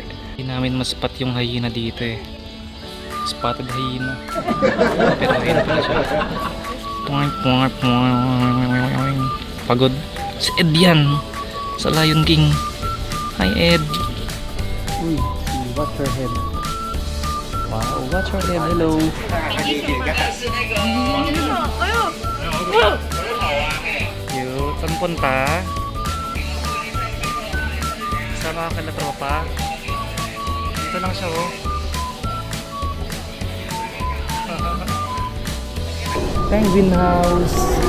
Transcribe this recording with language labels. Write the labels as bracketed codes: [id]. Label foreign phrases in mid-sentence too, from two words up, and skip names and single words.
[tl] Di namin maspot yung hyena dito eh. [en] Spotted hyena. [tl] Pero hyena pala siya. Pagod. Si Ed yan. Sa Lion King. Hi Ed. Uy, [en] watch your head. Wow, watch your head. Hello. [tl] Cute. Saan punta? Sama ka na tropa. Dito lang siya oh. Penguin house.